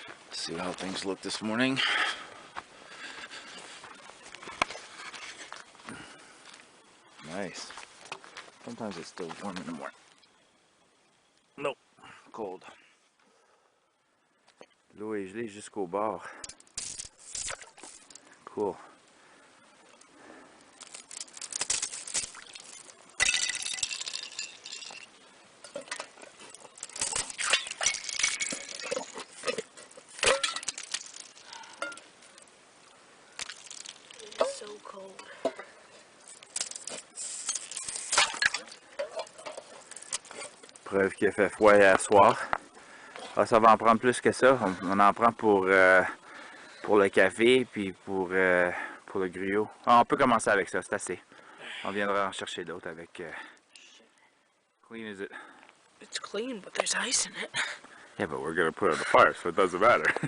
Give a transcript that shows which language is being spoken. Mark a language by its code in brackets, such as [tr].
[en] See how things look this morning. Nice. Sometimes it's still warm in the morning. Nope, cold. [fr] L'eau est gelée jusqu'au bord. [en] Cool. It's so cold. [fr] Preuve qu'il a fait froid hier soir. Ah, ça va en prendre plus que ça. On en prend pour le café puis pour le griot. Ah, on peut commencer avec ça, c'est assez. On viendra en chercher d'autres avec... [en] Clean is it? It's clean, but there's ice in it. Yeah, but we're gonna put it on the fire, so it doesn't matter.